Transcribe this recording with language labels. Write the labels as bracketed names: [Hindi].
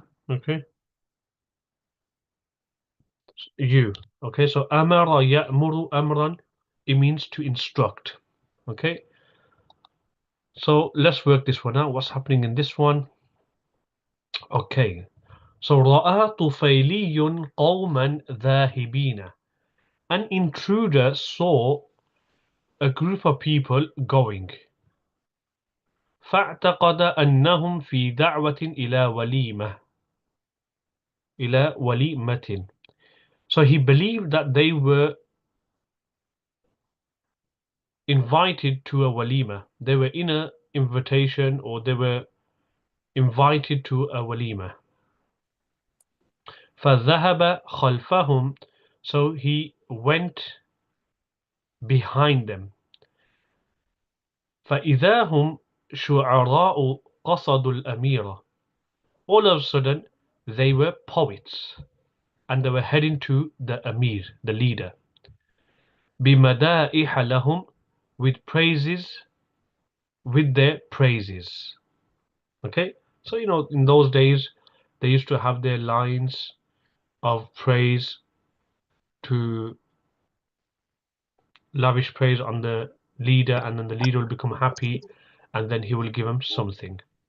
[English] Okay, you. Okay, so amara ya'muru amran, it means to instruct. Okay, so let's work this one out. What's happening in this one? [Arabic] Okay, so رأى طفيلي قوما ذاهبين. [English] An intruder saw a group of people going. [Arabic] فاعتقد أنهم في دعوة إلى وليمة. إلى وليمة. [English] So he believed that they were invited to a walima. They were in an invitation or they were invited to a walima. فذهب خلفهم. So he went behind them. [Arabic] فإذا هم شعراء قصدوا الأميرة. [English] All of a sudden, they were poets and they were heading to the Amir, the leader. بمدائح لهم, with praises, with their praises. Okay, so in those days they used to have their lines of praise to lavish praise on the leader, and then the leader will become happy and then he will give them something.